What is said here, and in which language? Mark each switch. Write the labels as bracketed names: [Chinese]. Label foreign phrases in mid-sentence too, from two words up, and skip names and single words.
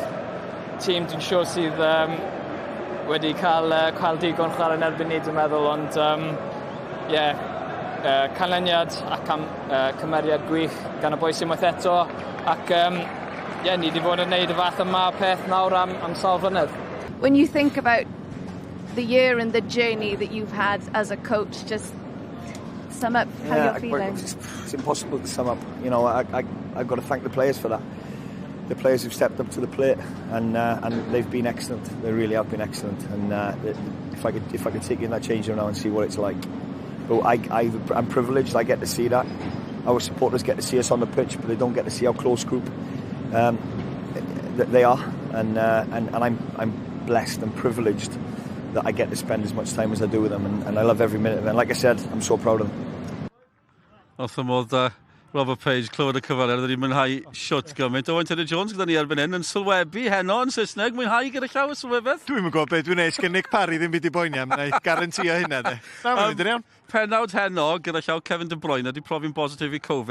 [Welsh] Tîm dwi'n siŵr sydd wedi cael digon chwarae yn erbyn ni dwi'n meddwl, ond canlyniad ac cymeriad gwych gan y boi sy'n waith eto ac ni wedi bod yn gwneud y fath yma peth nawr am sawl flynedd. [English] When you think about the year and the journey that you've had as a coach, just sum up how you're feeling. It's impossible to sum up. I've got to thank the players for that. The players who've stepped up to the plate and they've been excellent. They really have been excellent. And if I could take you in that change room now and see what it's like. But I'm privileged. I get to see that. Our supporters get to see us on the pitch, but they don't get to see our close group. They are, and I'm blessed and privileged that I get to spend as much time as I do with them, and I love every minute of it. And like I said, I'm so proud of them. [Welsh] Wrth ymwneud Robert Page, clywed y cyfariad, wedi mwynhau siwt gymaint. Owen Tyler Jones gyda ni erbyn hyn yn sylwebu heno yn Saesneg. Mwynhau gyda llaw y sylwebeth? Dwi'n gwybod beth dwi'n neud, sgen Nick Parry ddim byd I boeni am, neu garantio hynna de. Na, mae'n mynd yn iawn. Penawd heno, gyda llaw Kevin De Bruyne, wedi profi'n positif i Covid.